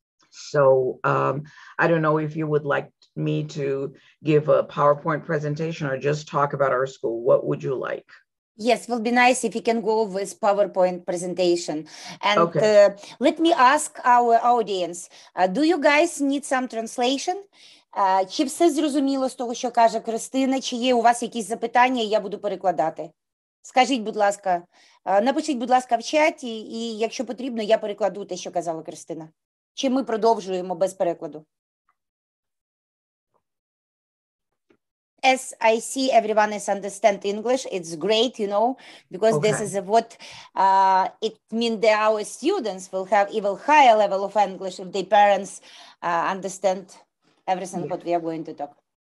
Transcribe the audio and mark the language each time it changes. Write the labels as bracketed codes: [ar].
[en] So I don't know if you would like me to give a PowerPoint presentation or just talk about our school. What would you like? Yes, it will be nice if you can go with PowerPoint presentation. And okay. Let me ask our audience, do you guys need some translation? [uk] Чи все зрозуміло з того, що каже Кристина? Чи є у вас якісь запитання, я буду перекладати? Скажіть, будь ласка, напишіть, будь ласка, в чаті, і якщо потрібно, я перекладу те, що казала Кристина. Чи ми продовжуємо без перекладу? [en] as I see everyone is understand English, it's great, you know, because this is what it means that our students will have even higher level of English if their parents understand everything what we are going to talk.